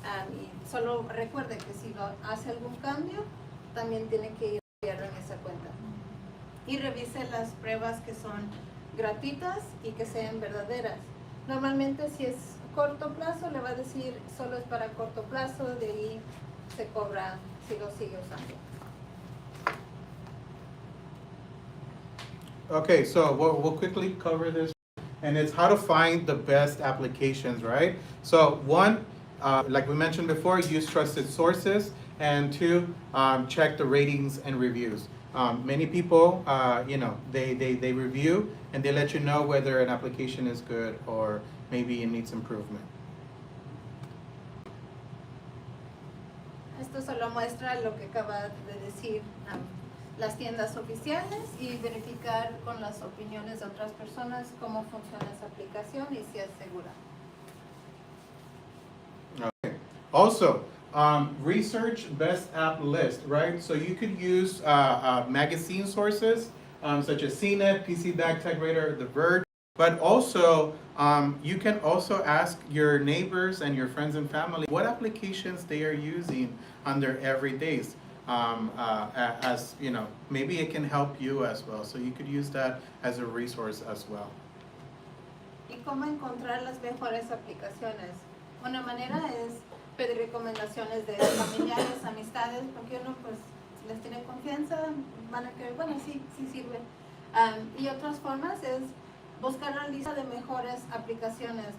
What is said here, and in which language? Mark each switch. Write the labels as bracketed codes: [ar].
[es] Y solo recuerde que si lo hace algún cambio, también tiene que ir en esa cuenta. Y revise las pruebas que son gratuitas y que sean verdaderas. Normalmente si es corto plazo, le va a decir solo es para corto plazo, de ahí se cobra si lo sigue usando. [en] Okay, so we'll quickly cover this, and it's how to find the best applications, right? So one, like we mentioned before, use trusted sources, and 2, check the ratings and reviews. Many people, they review and they let you know whether an application is good or maybe it needs improvement. [es] Esto solo muestra lo que acaba de decir las tiendas oficiales y verificar con las opiniones de otras personas cómo funciona esa aplicación y si es segura. [en] Okay. Also, research best app list, right? So you could use magazine sources such as CNET, PC Bag Tech Radar, The Verge, but also you can also ask your neighbors and your friends and family what applications they are using on their everydays. As you know, maybe it can help you as well. So you could use that as a resource as well. [es] ¿Y cómo encontrar las mejores aplicaciones? Una manera es pedir recomendaciones de familiares, amistades, porque uno pues les tiene confianza, van a creer, bueno, sí sirve. Y otras formas es buscar la lista de mejores aplicaciones.